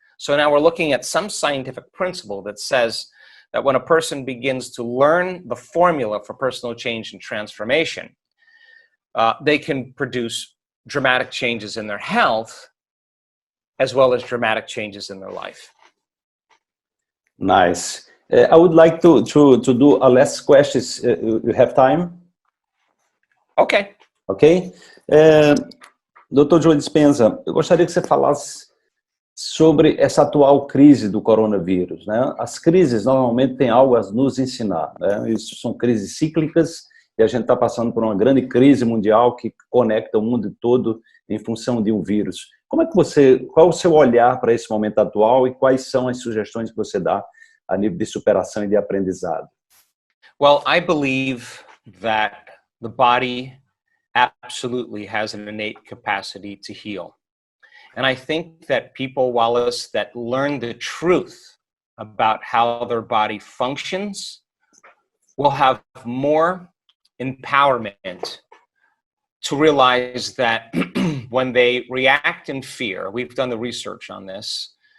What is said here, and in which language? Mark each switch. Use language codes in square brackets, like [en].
[en] So now we're looking at some scientific principle that says that when a person begins to learn the formula for personal change and transformation, they can produce dramatic changes in their health as well as dramatic changes in their life. Nice. I would like to do a last question. You have time? Okay. [pt] Ok. Dr. Joe Dispenza, eu gostaria que você falasse sobre essa atual crise do coronavírus, né? As crises normalmente têm algo a nos ensinar, né? Isso são crises cíclicas e a gente está passando por uma grande crise mundial que conecta o mundo todo em função de um vírus. Qual é o seu olhar para esse momento atual e quais são as sugestões que você dá a nível de superação e de aprendizado? [en] Well, I believe that the body absolutely has an innate capacity to heal. And I think that people, Wallace, that learn the truth about how their body functions will have more empowerment to realize that when they react in fear, we've done the research on this.